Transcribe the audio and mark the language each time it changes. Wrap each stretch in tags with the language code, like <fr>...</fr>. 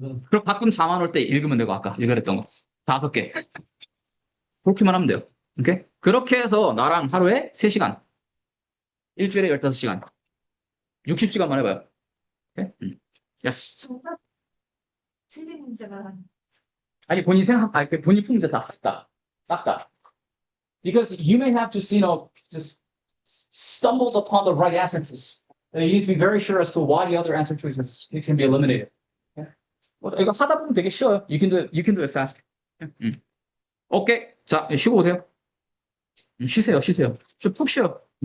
<ko>그리고 가끔 잠안 올 때 읽으면 되고, 아까 읽으랬던 거. 다섯 개. 그렇게만 하면 돼요. 오케이? 그렇게 해서 나랑 하루에 3시간, 일주일에 15시간, 60시간만 해봐요. 오케이? 예스. 정답 틀린 문제가 아니, 본인 푼 문제 다 싹다. 싹다.</ko> <en>Because you may have just, just stumbled upon the right answer choice. You need to be very sure as to why the other answer choices can be eliminated. Okay?</en> <ko>이거 하다 보면 되게 쉬워요.</ko> <en>You can do it fast.</en> <ko>오케이. 자, 쉬고 오세요. 쉬세요. 좀 푹 쉬어.</ko>